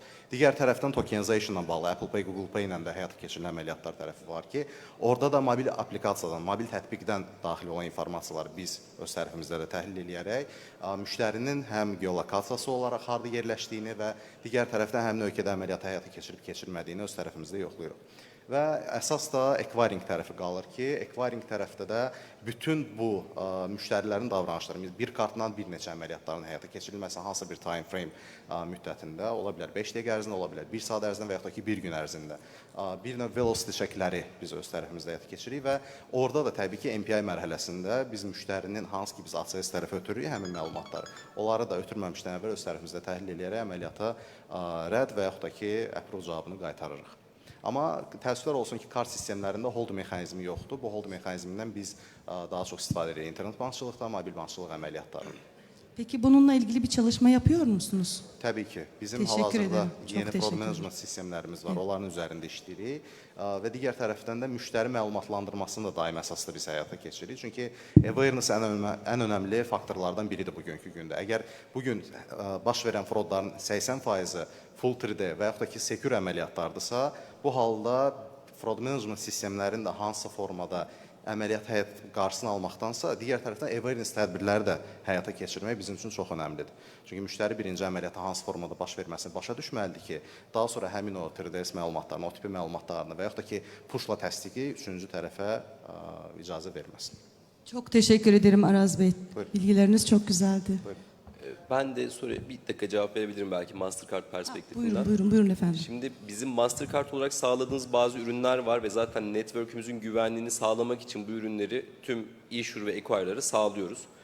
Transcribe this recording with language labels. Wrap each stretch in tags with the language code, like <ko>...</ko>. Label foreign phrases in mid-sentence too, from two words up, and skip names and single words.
<az>Digər tərəfdən tokenization-la bağlı Apple Pay, Google Pay ilə də həyata keçirilən əməliyyatlar tərəfi var ki, orada da mobil aplikasiyadan, mobil tətbiqdən daxil olan informasiyaları biz öz tərəfimizdə də təhlil edərək müştərinin həm geolokasiyası olaraq harda yerləşdiyini və digər tərəfdən həmin ölkədə əməliyyatı həyata keçirib-keçirmədiyini öz tərəfimizdə yoxlayırıq. Və əsas da acquiring tərəfi qalır ki, acquiring tərəfdə də bütün bu müştərilərin davranışları, bir kartdan bir neçə əməliyyatların həyata keçirilməsi hansı bir</az> <en>time frame</en> <az>müddətində, ola bilər 5 dəqiqə ərzində, ola bilər 1 saat ərzində və yaxud da ki 1 gün ərzində. Bir növ velocity şəkilləri biz öz tərəfimizdə həyata keçiririk və orada da təbii ki MPI mərhələsində biz müştərinin hansı ki biz ACS tərəfə ötürürük həmin məlumatları, onları da ötürməmişdən əvvəl öz tərəfimizdə təhlil edərək əməliyyata rədd və yaxud da ki approve cavabını qaytarırıq. Amma təəssüflər olsun ki, kart sistemlərində hold mexanizmi yoxdur. Bu hold mexanizmindən biz daha çox istifadə edirik internet bankçılıqda, mobil bankçılıq əməliyyatlarında.</az> <tr>Peki bununla ilgili bir çalışma yapıyor musunuz?</tr> <az>Təbii ki. Bizim</az> <tr>Teşekkür</tr> <az>hal-hazırda</az> <tr>ederim.</tr> <az>yeni</az> <en>fraud management</en> <az>sistemlərimiz var. Onların üzərində işləyirik. Və digər tərəfdən də müştəri məlumatlandırmasını da daim əsaslı biz həyata keçiririk. Çünki awareness ən önəmli faktorlardan biridir bugünkü gündə. Əgər bugün baş verən fraudların 80%-i full 3D və yaxud da ki secure əməliyyatlardırsa, bu halda</az> <en>fraud management</en> <az>sistemlərinin də hansı formada əməliyyat qarşısını almaqdansa, digər tərəfdən awareness tədbirləri də həyata keçirmək bizim üçün çox önəmlidir. Çünki müştəri birinci əməliyyatı hansı formada baş verməsini başa düşməlidir ki, daha sonra həmin o 3DS məlumatlarını, o tipi məlumatlarını və yaxud da ki pushla təsdiqi üçüncü tərəfə icazə verməsin.</az> <tr>Çok teşekkür ederim Araz Bey. Buyurun. Bilgileriniz çok güzeldi. Buyurun. Ben de soruya bir dakika cevap verebilirim belki Mastercard perspektifinden. Buyurun efendim. Şimdi bizim Mastercard olarak sağladığımız bazı ürünler var ve zaten network'ümüzün güvenliğini sağlamak için bu ürünleri tüm issuer ve acquirer'lara sağlıyoruz.</tr>